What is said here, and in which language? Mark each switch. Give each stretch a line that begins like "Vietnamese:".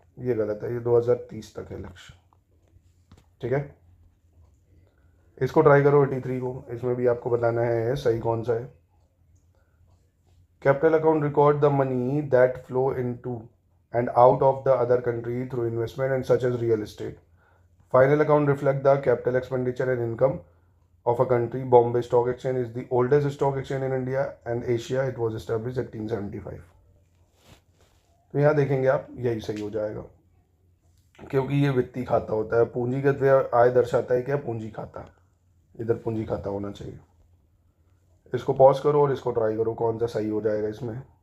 Hindi: ये गलत है, ये 2030 तक है लक्ष्य। ठीक है, इसको ट्राई करो 83 को, इसमें भी आपको बताना है सही कौन सा है।
English: Capital account record the money that flow into and out of the other country through investment and such as real estate. Final account reflect the capital expenditure and income of a country. Bombay Stock Exchange is the oldest stock exchange in India and Asia. It was established 1875.
Hindi: तो यहाँ देखेंगे आप, यही सही हो जाएगा क्योंकि ये वित्तीय खाता होता है। पूंजीगत व्यय आय दर्शाता है क्या? पूंजी खाता, इधर पूंजी खाता होना चाहिए। इसको पॉज करो और इसको ट्राई करो कौन सा सही हो जाएगा इसमें।